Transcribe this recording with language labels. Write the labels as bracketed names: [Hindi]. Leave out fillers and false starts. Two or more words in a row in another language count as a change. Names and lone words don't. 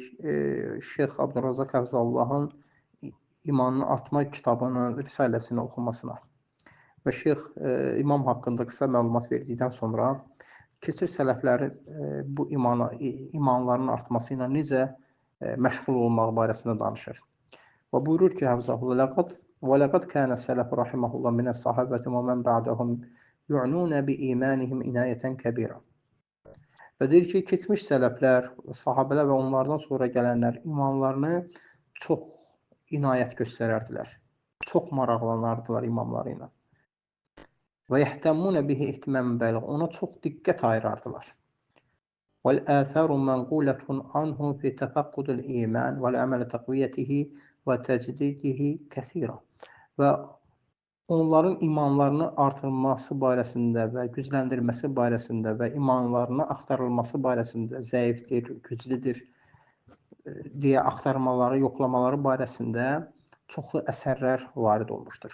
[Azerbaijani] Şeyx Abdurrazaq Həfzəllahın İmanın Artma kitabının risaləsini oxumasına. Və Şeyx imam haqqında qısa məlumat verdikdən sonra keçir sələflərin bu imanların artması ilə necə məşğul olmaq barəsində danışır. Və buyurur ki, Həfzəhullah, [Arabic] وَلَقَدْ كَانَ السَّلَفُ رَحِمَهُ اللّٰهُ مِنَ الصَّحَابَةِ وَمَنْ بَعْدَهُمْ يُعْنُونَ بِإِيمَانِهِمْ إِنَايَةً كَبِيرًا. [Azerbaijani] Və deyir ki, keçmiş sələflər, sahabələr və onlardan sonra gələnlər imanlarını çox inayət göstərərdilər. Çox maraqlanardılar imamları ilə. [Arabic] ويهتمون به اهتمام بالغ. [Azerbaijani] Ona çox diqqət ayırardılar. [Arabic] وَالْآثَارُ مَنْقُولَةٌ عَنْهُ فِي تَفَقُّدِ الْإِيمَانِ وَالْعَمَلِ تَقْوِيَتِهِ وَتَجْدِيدِهِ كَثِيرًا. [Azerbaijani] Və onların imanlarını artırılması barəsində və gücləndirməsi barəsində və imanlarını axtarılması barəsində zəifdir, güclüdür deyə axtarmaları, yoxlamaları barəsində çoxlu əsərlər varid olmuşdur.